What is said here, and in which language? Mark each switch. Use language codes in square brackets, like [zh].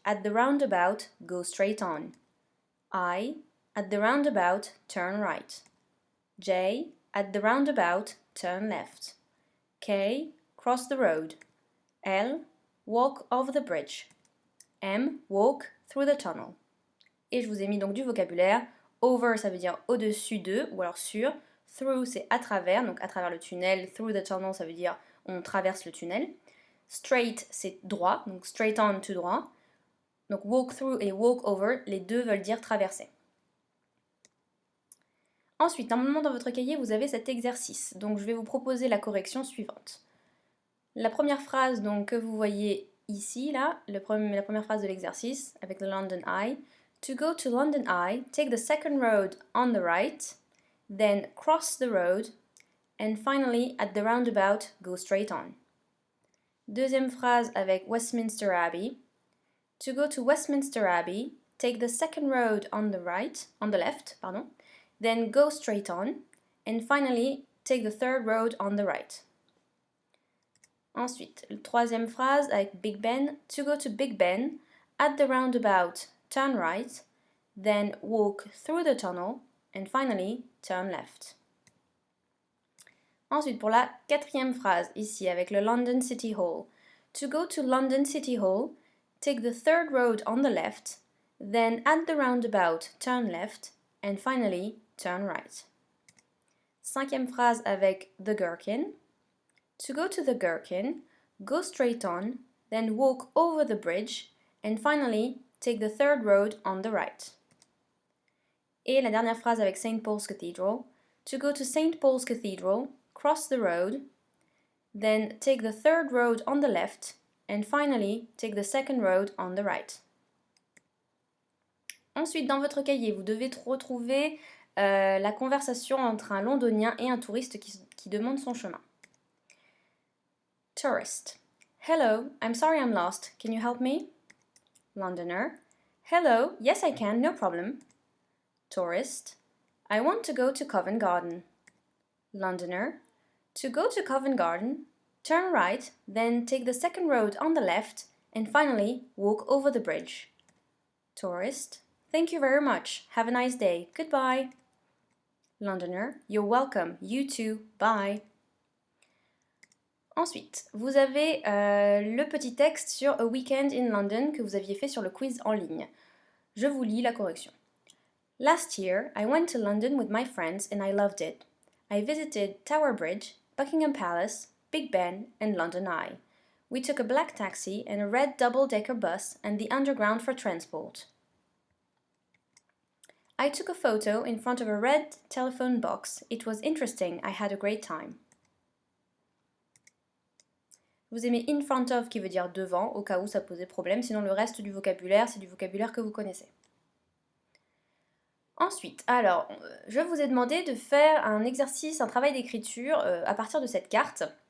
[en] At the roundabout, go straight on. I. At the roundabout, turn right. J. At the roundabout, turn left. K. Cross the road. L. Walk over the bridge. M. Walk through the tunnel. [fr] Et je vous ai mis donc du vocabulaire. Over, ça veut dire au-dessus de, ou alors sur. Through, c'est à travers, donc à travers le tunnel. [en] Through the tunnel, [fr] ça veut dire on traverse le tunnel. Straight, c'est droit, donc straight on, tout droit. Donc walk through et walk over, les deux veulent dire traverser. Ensuite, normalement dans votre cahier, vous avez cet exercice. Donc je vais vous proposer la correction suivante. La première phrase donc, que vous voyez ici, là, la première phrase de l'exercice, avec le London Eye. [en] To go to London Eye, take the second road on the right, then cross the road, and finally, at the roundabout, go straight on. [fr] Deuxième phrase avec Westminster Abbey. [en] To go to Westminster Abbey, take the second road on the left, then go straight on, and finally, take the third road on the right. [fr] Ensuite, troisième phrase avec Big Ben. [en] To go to Big Ben, at the roundabout, turn right, then walk through the tunnel, and finally, turn left. [fr] Ensuite, pour la quatrième phrase, ici, avec le London City Hall. [en] To go to London City Hall, take the third road on the left, then at the roundabout, turn left, and finally, turn right. [fr] Cinquième phrase avec The Gherkin. [en] To go to the Gherkin, go straight on, then walk over the bridge, and finally, take the third road on the right. [fr] Et la dernière phrase avec St. [en] Paul's Cathedral. To go to St. Paul's Cathedral, cross the road, then take the third road on the left, and finally, take the second road on the right. [fr] Ensuite, dans votre cahier, vous devez retrouver la conversation entre un londonien et un touriste qui demande son chemin. [en] Tourist. Hello, I'm sorry I'm lost. Can you help me? Londoner. Hello, yes I can, no problem. Tourist. I want to go to Covent Garden. Londoner. To go to Covent Garden, turn right, then take the second road on the left, and finally walk over the bridge. Tourist. Thank you very much. Have a nice day. Goodbye. Londoner. You're welcome. You too. Bye. [fr] Ensuite, vous avez le petit texte sur A Weekend in London que vous aviez fait sur le quiz en ligne. Je vous lis la correction. [en] Last year, I went to London with my friends and I loved it. I visited Tower Bridge, Buckingham Palace, Big Ben, and London Eye. We took a black taxi and a red double-decker bus and the underground for transport. I took a photo in front of a red telephone box. It was interesting. I had a great time. [fr] Vous aimez in front of qui veut dire devant, au cas où ça posait problème. Sinon, le reste du vocabulaire, c'est du vocabulaire que vous connaissez. Ensuite, alors, je vous ai demandé de faire un exercice, un travail d'écriture à partir de cette carte.